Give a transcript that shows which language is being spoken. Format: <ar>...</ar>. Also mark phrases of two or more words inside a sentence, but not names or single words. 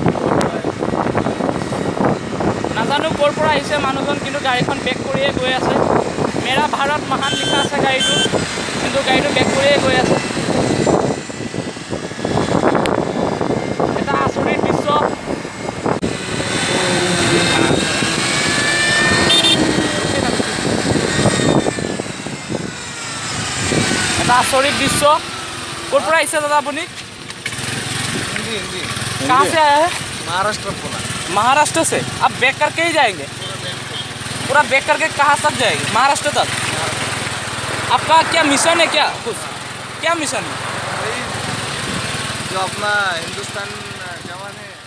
<as>নাজানো ক'ৰ পৰা আহিছে মানুহজন কিন্তু গাড়ীখন বেক কৰিয়ে গৈ আছে</as> <hi>मेरा भारत महान</hi> <as>লিখা আছে গাড়ীটো কিন্তু গাড়ীটো বেক কৰিয়ে গৈ আছে এটা আচৰিত দৃশ্য এটা আচৰিত দৃশ্য ক'ৰ পৰা আহিছে দাদা আপুনি</as> <hi>कहाँ से आया है महाराष्ट्र पुणे महाराष्ट्र से आप बैक करके ही जाएंगे पूरा बैक करके कहाँ तक जाएंगे महाराष्ट्र तक आपका क्या मिशन है क्या मिशन है जो अपना हिंदुस्तान जवान है</hi>